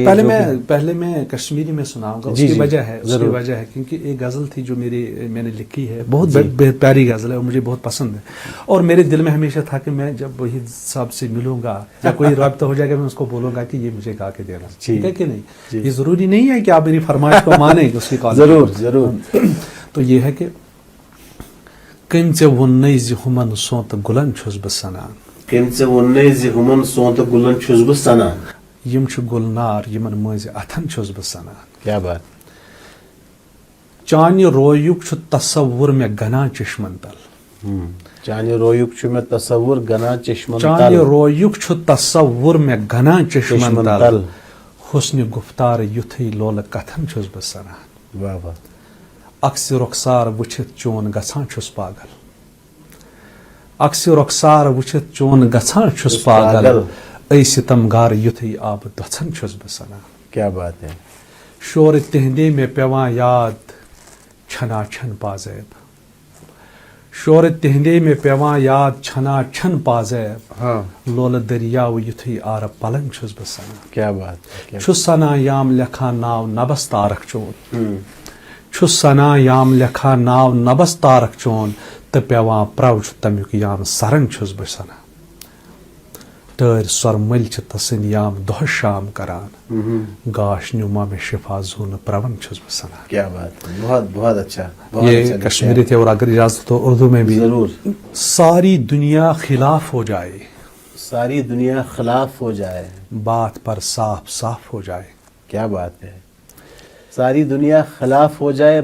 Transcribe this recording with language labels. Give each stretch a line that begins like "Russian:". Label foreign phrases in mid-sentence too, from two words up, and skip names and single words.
Urdu: پہلے میں کشمیری میں سناؤں گا. اس کی وجہ ہے کیونکہ ایک غزل تھی جو میں نے لکھی ہے, بہت پیاری غزل ہے اور مجھے بہت پسند ہے. اور میرے دل میں ہمیشہ تھا کہ میں جب وحید صاحب سے ملوں گا یا کوئی رابطہ ہو جائے گا, میں اس کو بولوں گا کہ یہ مجھے گا کے دینا, ٹھیک ہے کہ نہیں. یہ ضروری نہیں ہے کہ آپ میری فرمائش کو مانیں اس کی ضرور. تو یہ ہے کہ
Kashmiri: کم ژے ووٚننَے زِ ہُمن سونتہٕ گُلن چھُس بہٕ سنان, کم ژے ووٚننَے زِ ہُمن سونتہٕ گُلن چھُس بہٕ سنان. یم چھُ گُلنار یمن مٔنٛزۍ اتھن چھُس بہٕ سنان.
Urdu: کیا بات.
Kashmiri: چانہِ رویُک چھُ تصوُر مےٚ گنان چشمن تل. چانہِ رویُک چھُ مےٚ تصوُر گنان چشمن تل. چانہِ رویُک چھُ تصوُر مےٚ گنان چشمن تل. حسنہِ گفتار یُتھُے لولہٕ کتھن چھُس بہٕ سنان.
Urdu: واہ واہ.
Kashmiri: عکسِ رخسار وٕچھِتھ چون گژھان چھُس پاگل. عکسِ رخسار وٕچھِتھ چون گژھان چھُس پاگل. اے ستم گار یُتھُے آبہٕ دۄژھن چھُس بہٕ سنان.
Urdu: کیا بات ہے.
Kashmiri: شورٕ تہنٛدے مےٚ پیوان یاد چھنا چھن پازیب. شورٕ تہنٛدے مےٚ پیوان یاد چھنا چھن پازیب. لولہٕ دٔریاو یُتھُے آرٕ پلنگ چھُس بہٕ سنان.
Urdu: کیا بات.
Kashmiri: چھُس سنان یام لیکھان ناو نبس تارک چون. چھُس سنان یام لیکھان ناو نبس تارک چون. تہٕ پیوان پرو چھُ تمیُک یام سرنگ چھُس بہٕ سنان. ٹٲرۍ سۄر مٔلۍ چھِ تسٕنٛدۍ یام دۄہس شام کران. گاش نیوٗما مےٚ شفا زوٗنہٕ پرون چھُس بہٕ سنان.
Urdu: کیا بات. بہت اچھا. یہ کشمیری تھے, اور اگر اجازت ہو اردو میں بھی. ضرور. ساری دنیا خلاف ہو جائے, ساری دنیا خلاف ہو جائے, بات پر صاف صاف ہو جائے. کیا بات ہے. ساری دنیا خلاف ہو جائے,